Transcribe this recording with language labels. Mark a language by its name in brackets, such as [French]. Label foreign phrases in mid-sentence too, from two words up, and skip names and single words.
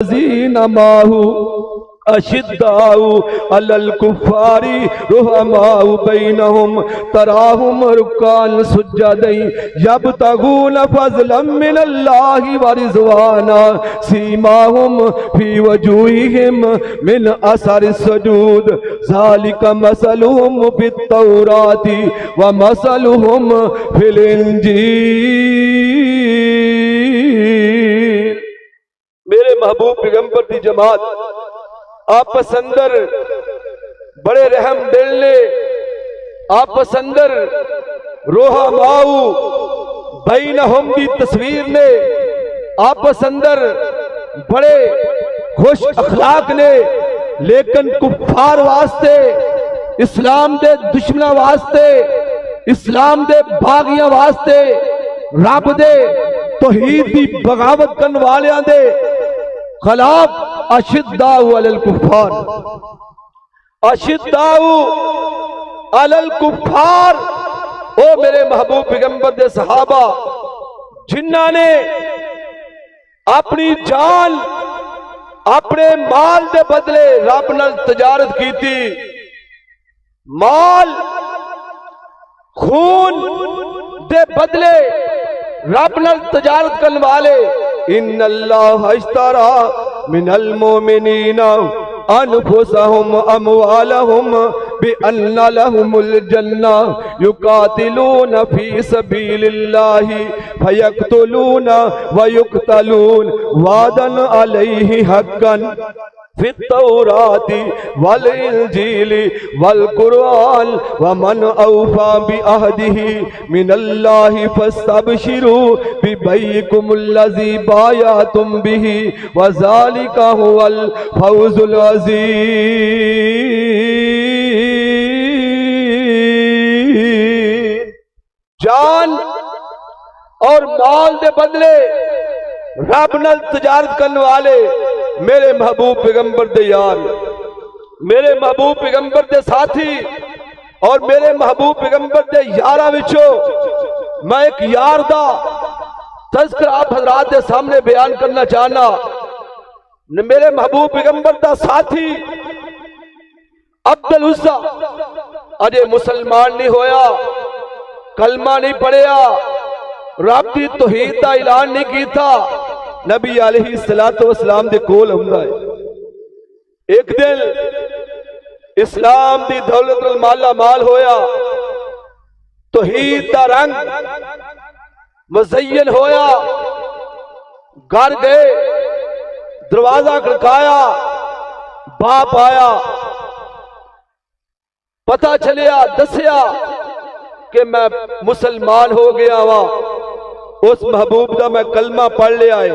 [Arabic] والذین ماہو اشداء علی الکفار رحماء بینہم تراہم رکعا سجدا یبتغون فضلا من اللہ ورضوانا سیماہم فی وجوہہم من اثر السجود ذالک مثلہم فی التوراۃ ومثلہم فی الانجیل۔ [Punjabi] میرے محبوب پیغمبر دی جماعت آپس اندر بڑے رحم دل نے، آپس اندر [Arabic] روحا ماؤ بینہم [Punjabi] دی تصویر نے، آپس اندر بڑے خوش اخلاق نے، لیکن کفار واسطے، اسلام دے دشمنہ واسطے، اسلام دے باغیاں واسطے، رب دے توحید دی بغاوت کرن والیاں دے خلاف [Arabic] اشداء علی الکفار، اشداء علی الکفار۔ [Punjabi] او میرے محبوب پیغمبر دے صحابہ جنہاں نے اپنی جان اپنے مال دے بدلے رب نال [Urdu] تجارت کی تھی، [Punjabi] مال خون دے بدلے رب نال تجارت کرنے والے، [Arabic] ان اللہ اشترى من المؤمنین انفسهم اموالهم بان لهم الجنہ یقاتلون فی سبیل اللہ فیقتلون ویقتلون وعدا علیہ حقا فی التوراۃ والانجیل والقرآن ومن اوفی بعہدہ من اللہ فاستبشروا ببیعکم الذی بایعتم بہ وذالک ھو الفوز العظیم۔ [Punjabi] جان اور مال دے بدلے رب نال تجارت کرنے والے میرے محبوب پیغمبر دے یار، میرے محبوب پیغمبر دے ساتھی اور میرے محبوب پیغمبر دے یاراں وچوں میں ایک یار دا تذکرہ آپ حضرات دے سامنے بیان کرنا چاہنا۔ میرے محبوب پیغمبر دا ساتھی عبد العزیٰ اجے مسلمان نہیں ہویا، کلمہ نہیں پڑھیا، رب دی توحید دا اعلان نہیں کیتا، نبی [Arabic] علیہ السلام [Punjabi] دے کول ہوندا ہے۔ ایک دن اسلام دی دولت مالا مال ہویا، توحید دا رنگ مزین ہویا، گھر گئے، دروازہ کھڑکایا، باپ آیا، پتہ چلیا، دسیا کہ میں مسلمان ہو گیا ہوا، اس محبوب دا میں کلمہ پڑھ لیا ہے۔